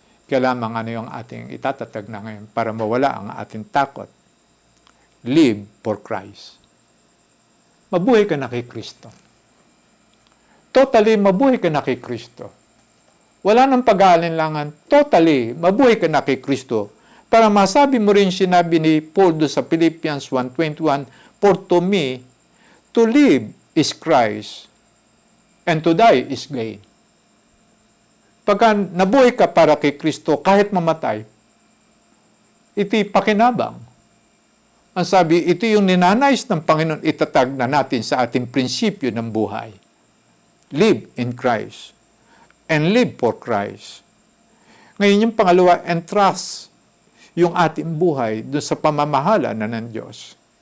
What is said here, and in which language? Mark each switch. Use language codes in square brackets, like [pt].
[tl] Kaya lamang ano yung ating itatatag na ngayon para mawala ang ating takot. [en] Live for Christ. [tl] Mabuhay ka na kay Kristo. Totally, mabuhay ka na kay Kristo. Wala nang pag-aalinlangan. Totally, mabuhay ka na kay Kristo. Para masabi mo rin sinabi ni Paul do sa Philippians 1:21, [en] for to me, to live is Christ, and to die is gain. [tl] Pagka nabuhay ka para kay Kristo, kahit mamatay, iti pakinabang. Ang sabi, ito yung ninanais ng Panginoon itatag na natin sa ating prinsipyo ng buhay. [en] Live in Christ, and live for Christ. [tl] Ngayon yung pangalawa, entrust yung ating buhay doon sa pamamahala na ng Diyos.